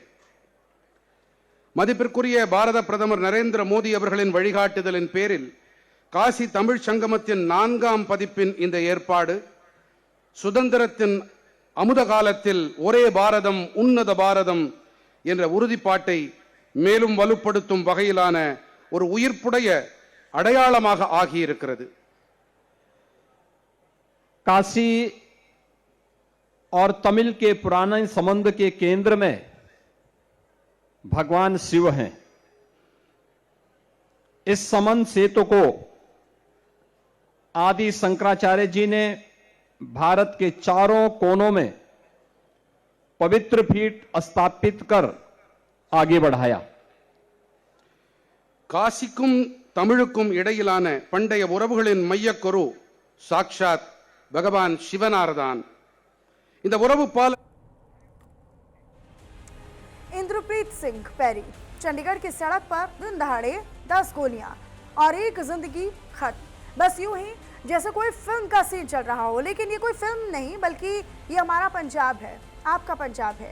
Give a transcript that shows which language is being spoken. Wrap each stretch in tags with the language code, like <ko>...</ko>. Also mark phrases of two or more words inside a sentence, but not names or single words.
<ta>மதிப்பிற்குரிய பாரத பிரதமர் நரேந்திர மோடி அவர்களின் வழிகாட்டுதலின் பேரில் காசி தமிழ் சங்கமத்தின் 4ஆம் பதிப்பின் இந்த ஏற்பாடு சுதந்திரத்தின் அமுத காலத்தில் ஒரே பாரதம் உன்னத பாரதம் என்ற உறுதிப்பாட்டை மேலும் வலுப்படுத்தும் வகையிலான ஒரு உயிர்ப்புடைய அடையாளமாக ஆகியிருக்கிறது.</ta> <hi>काशी और तमिल के पुराने संबंध के केंद्र में भगवान शिव हैं. इस संबंध सेतु को आदि शंकराचार्य जी ने भारत के चारों कोनों में पवित्र पीठ स्थापित कर आगे बढ़ाया.</hi> <ta>காசிக்கும் தமிழுக்கும் இடையிலான பண்டைய உறவுகளின் மையக்கரு சாக்ஷாத் பகவான் சிவனார்தான். இந்த உறவு பால</ta> <hi>इंद्रप्रीत सिंह पैरी, चंडीगढ़ की सड़क पर दिन दहाड़े 10 गोलियां और एक जिंदगी खत्म. बस यूं ही जैसे कोई फिल्म का सीन चल रहा हो, लेकिन ये कोई फिल्म नहीं बल्कि ये हमारा पंजाब है, आपका पंजाब है.</hi>